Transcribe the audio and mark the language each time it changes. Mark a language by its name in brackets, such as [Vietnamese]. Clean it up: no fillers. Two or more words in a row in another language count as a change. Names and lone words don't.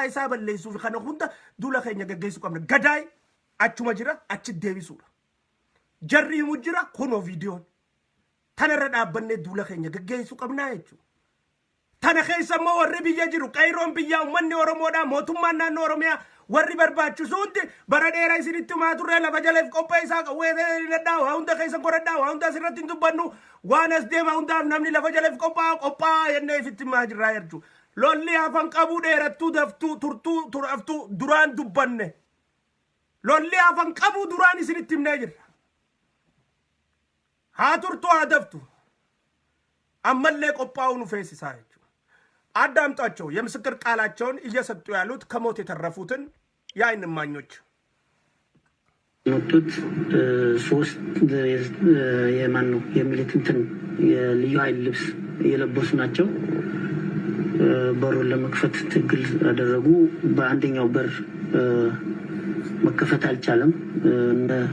[Oromo] isaa balleessuuf kana hunda duula keenya gaggeessuu qabna gadaay achuma jira achi deebisuudha jarri himu jira kunoo viidiyoon tanarra dhaabbannee duula keenya gaggeessuu qabnaa jechuudha tana keessa immoo warri biyya jiru qayroon biyyaa uummanni oromoodhaa mootummaan naannoo oromiyaa warri barbaachisu hundi bara dheeraa isinitti himaa turre lafa jaleef qophee isaa qawwee hidhadhaa waa hunda keessa godhadhaa waa hunda asirratti hin dubbannu waan as deema hundaaf namni lafa jaleef qophaa jennee ifitti himaa jirraa jechuudha. Lolli hafan qabuu dheerattuu daftuu turtuu turaftuu duraan dubbanne lolli hafan qabuu duraan isinitti himnee jirra. Haa turtuu haa daftu ammallee qophaa'uu nu feesisaa jechuudha. [Amharic] አዳምጧቸው የምስክር ቃላቸውን እየሰጡ ያሉት ከሞት የተረፉትን የዓይን እማኞች መጡት። ሶስት የማን ነው የሚሉት እንትን የልዩ ኃይል ልብስ የለበሱ ናቸው። በሩን ለመክፈት ትግል አደረጉ። በአንደኛው በር መከፈት አልቻለም። እንደ